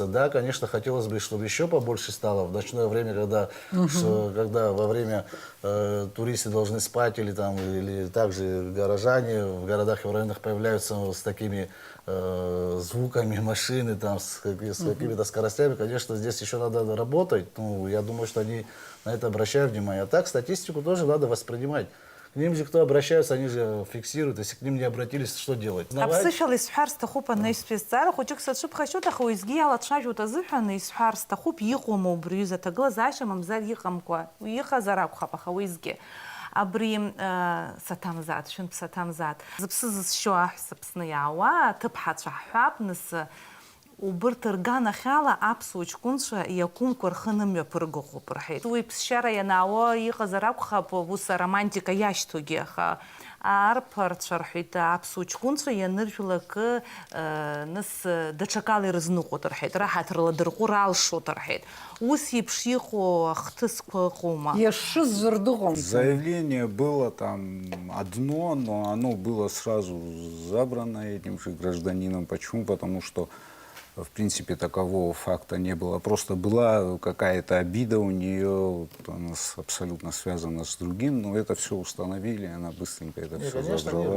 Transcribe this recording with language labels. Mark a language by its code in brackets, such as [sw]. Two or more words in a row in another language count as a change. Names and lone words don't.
[ru] Да, конечно, хотелось бы, чтобы еще побольше стало в ночное время, когда во время туристы должны спать, или также горожане в городах и в районах появляются с такими звуками машины, с какими-то скоростями. Конечно, здесь еще надо работать. Ну, я думаю, что они на это обращают внимание. А так, статистику тоже надо воспринимать. К ним же, кто обращаются, они же фиксируют. Если к ним не обратились, что делать? [ab] Аԥсышьала исҳәар сҭахуп анаҩстәизҵаара хәыҷык саҿыԥхашьоит, аха уеизгьы иалацәажәоит азыҳәан исҳәар сҭахуп иҟоума убри аҩыза аҭагылазаашьа мамзар иҟамкәа иҟазар акәхап, аха уеизгьы абри саҭамзаат, шәынтә саҭамзаат зыԥсы зызшьо аҳәса Аԥсны иаауа аҭыԥҳацәа ҳҳәап, нас убырҭ рганахьала аԥсуа ҷкәынцәа иакәымқәа рхы нымҩаԥыргахуп рҳәеит. Уи ԥсшьара ианаауа иҟазар акәхап, ус аромантика иашьҭоугьы, аха арԥарцәа рҳәеит аԥсуа ҷкәынцәа ианыржәлак нас даҽакала ирызныҟәоит рҳәеит, раҳаҭырла дырҟәы ралшоит рҳәеит. Ус еиԥш иҟоу ахҭысқәа ыҟоума? Иашшыз зырдыҟом. [ru] Заявление было там одно, но оно было сразу забрано этим же гражданином. Почему? Потому что в принципе такового факта не было. Просто была какая-то обида у нее, она абсолютно связана с другим, но это все установили, она быстренько это все забрала.